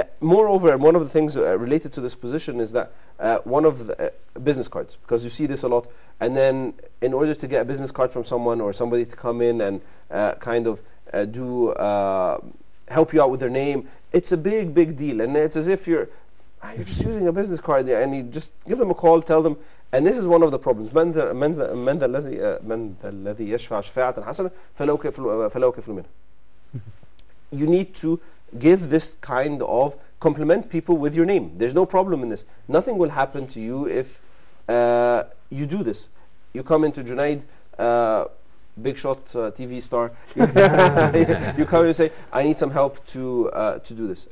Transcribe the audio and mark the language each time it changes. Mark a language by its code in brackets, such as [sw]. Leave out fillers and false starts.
[en] Moreover, one of the things related to this position is that one of the business cards, because you see this a lot, and then in order to get a business card from someone or somebody to come in and kind of help you out with their name, it's a big deal, and it's as if you're just using a business card, and you just give them a call, tell them. And this is one of the problems. [ar] من ذا الذي يشفع شفاعة حسنة فله كفل منها. [en] You need to give this kind of compliment people with your name. There's no problem in this. Nothing will happen to you if you do this. You come into Junaid, big shot TV star. You come and say, I need some help to do this.